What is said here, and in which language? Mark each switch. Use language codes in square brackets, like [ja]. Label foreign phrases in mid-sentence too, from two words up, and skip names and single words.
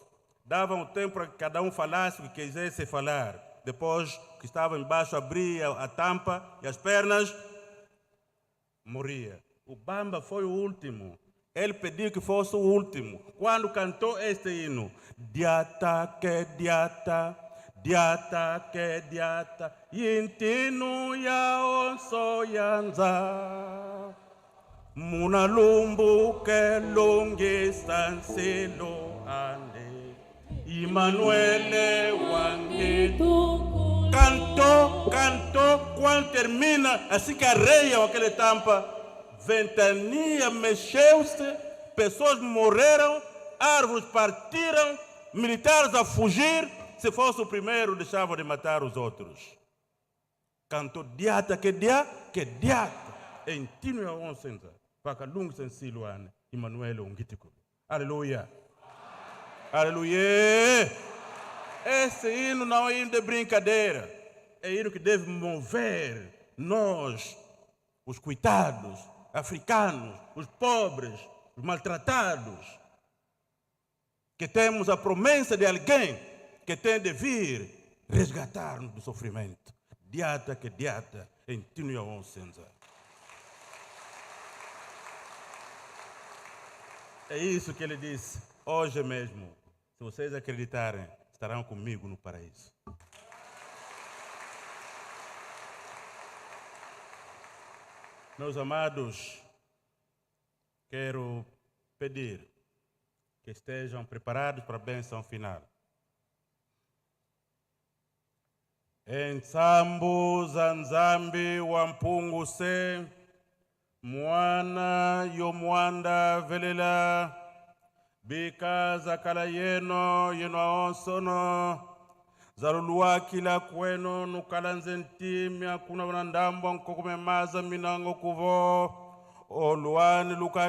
[pt] Davam tempo para que cada um falasse o que quisesse falar. Depois, o que estava embaixo abria a tampa e as pernas morria. O Bamba foi o último. Ele pediu que fosse o último. Quando cantou este hino, [kg] diata que diata, yintinu ya onso yanza, munalumbu ke longi sansilo ande, Emmanuel wangitu. [pt] Cantou, quando termina, assim que arreiam aquela tampa, ventania mexeu-se, pessoas morreram, árvores partiram, militares a fugir. Se fosse o primeiro, deixava de matar os outros. [kg] Cantou diata que diata, entino ya onsenza, pakalung sensiluane, Emmanuel ungitiku. [pt] Aleluia. Aleluia. Esse hino não é hino de brincadeira. É hino que deve mover nós, os coitados, africanos, os pobres, os maltratados, que temos a promessa de alguém que tem de vir resgatar-nos do sofrimento. [kg] Diata que diata, entino ya onsenza. [pt] É isso que ele disse. Hoje mesmo, se vocês acreditarem, estarão comigo no paraíso. Meus amados, quero pedir que estejam preparados para a bênção final. [kg] Ensambu zanzambi wampungu se, mwana yomwanda velela, bika zakala yeno aonsono, zaluluwa kila kweno nukalanze ntimi akuna wanandambo nkoko memaza minango kuvo, oluwani luka